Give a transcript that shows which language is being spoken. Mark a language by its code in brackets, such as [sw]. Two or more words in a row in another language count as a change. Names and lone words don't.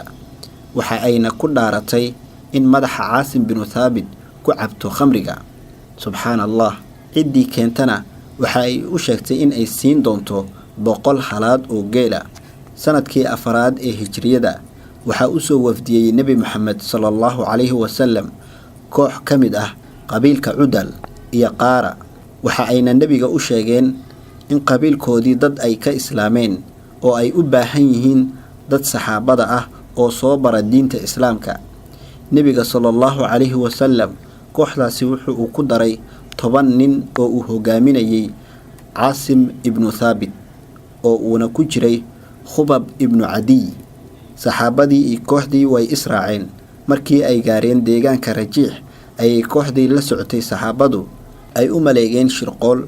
[so] waxa ayna ku dhaaratay in madaxa Caasim bin Thaabit ku cabto khamriga. subhanallah, cidii keentana waxa ay u sheegtay in ay siin doonto 100 halaad oo geela. sanadkii afraad ee hijriyada waxa uu soo wafdiyay Nabi Muhammad [ar] صلى الله عليه وسلم [so] koox kamid ah qabiilka Udal iyo Qaara. waxa ayna nabiga u sheegeen in qabiilkoodii dad ay ka islaameen oo ay u baahan yihiin dad saxaabada ah oo soo bara diinta islaamka. nabiga [ar] صلى الله عليه وسلم [so] kooxdaasi wuxuu ku daray 10 nin oo uu hogaaminayay Caasim ibn Thaabit oo uuna ku jiray Khubab ibn Adiy. saxaabadii iyo kooxdii way israaceen. markii ay gaareen deegaanka Rajiix ayay kooxdii la socotay saxaabadu ay u maleegeen shirqool.